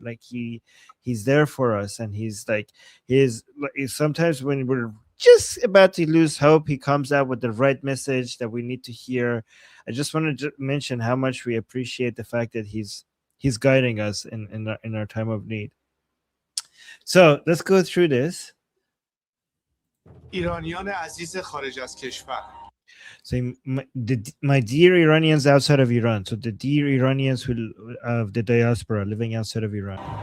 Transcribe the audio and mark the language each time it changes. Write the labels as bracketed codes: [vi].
[en] Like he's there for us, and he's like sometimes when we're just about to lose hope, he comes out with the right message that we need to hear. I just want to mention how much we appreciate the fact that he's guiding us in our time of need. So let's go through this. [fa] ایرانیان عزیز خارج از کشور. [en] So my dear Iranians outside of Iran. So the dear Iranians of the diaspora living outside of Iran.